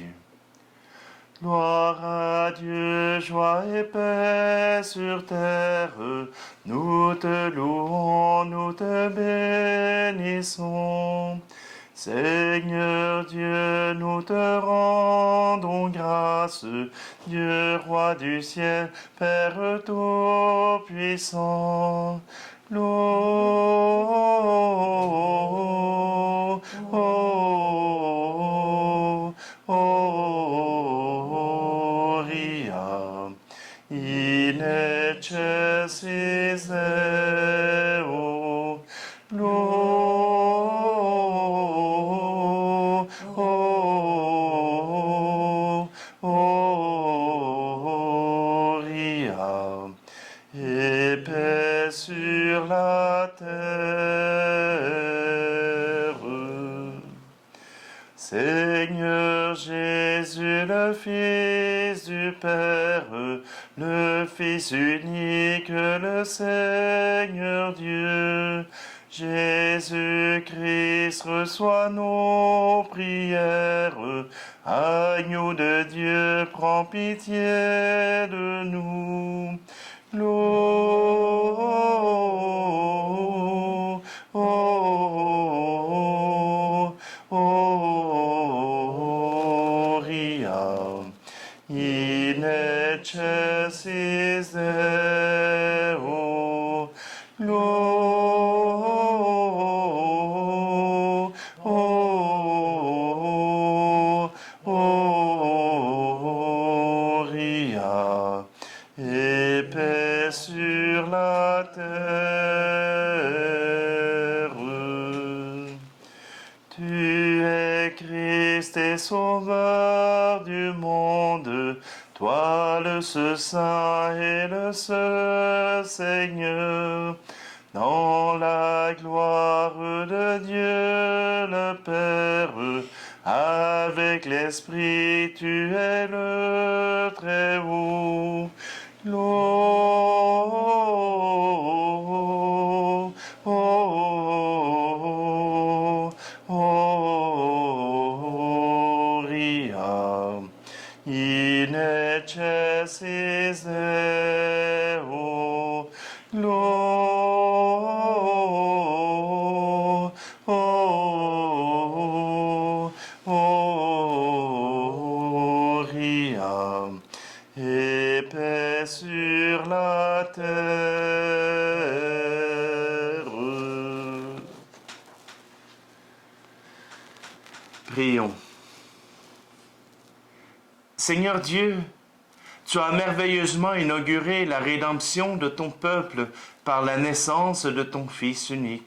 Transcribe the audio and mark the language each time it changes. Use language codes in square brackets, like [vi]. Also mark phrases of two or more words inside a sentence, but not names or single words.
[fr] Gloire à Dieu, joie et paix sur terre, nous te louons, nous te bénissons. Seigneur Dieu, nous te rendons grâce, Dieu roi du ciel, Père tout-puissant. [la] Gloria in excelsis Deo. [fr] Gloria et paix sur la terre. Seigneur Jésus, le Fils du Père, le Fils unique, le Seigneur Dieu, Jésus-Christ, reçois nos prières. Agneau de Dieu, prends pitié de nous. [la] Gloria in excelsis Deo. [fr] Gloria et paix sur la terre. Tu es Christ et Sauveur du monde, toi le seul Saint et le seul Seigneur. Dans la gloire de Dieu le Père, avec l'Esprit, tu es le Très-Haut. [la] Gloria in excelsis Deo. [fr] Gloria et paix sur la terre. Prions. Seigneur Dieu, tu as merveilleusement inauguré la rédemption de ton peuple par la naissance de ton Fils unique.